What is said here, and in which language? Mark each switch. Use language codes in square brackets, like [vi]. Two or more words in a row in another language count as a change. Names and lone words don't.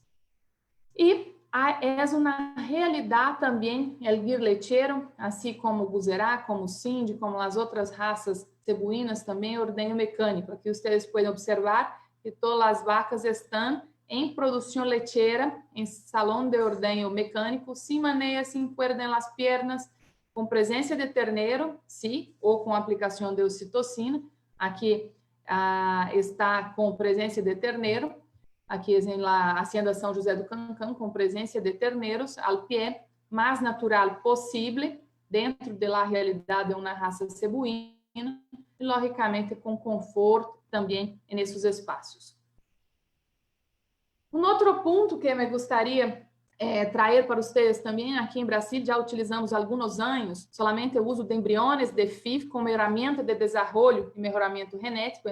[pt] E é uma realidade também o guir leiteiro, assim como o buzerá, como o Sindhi, como as outras raças cebuínas, também ordenho mecânico. Aqui vocês podem observar que todas as vacas estão em produção leiteira, em salão de ordenho mecânico, sem maneia, sem [es] cuerda em las piernas, [pt] com presença de terneiro, sim, ou com aplicação de ocitocina. Aqui está com presença de terneiro, aqui em la Hacienda São José do Cancã, com presença de terneiros al pé, mais natural possível, dentro da realidade de uma raça cebuína, e, logicamente, com conforto também nesses espaços. Outro ponto que me gostaria trazer para vocês também, aqui em Brasil já utilizamos há alguns anos solamente o uso de embriões de FIV como ferramenta de desenvolvimento e melhoramento genético.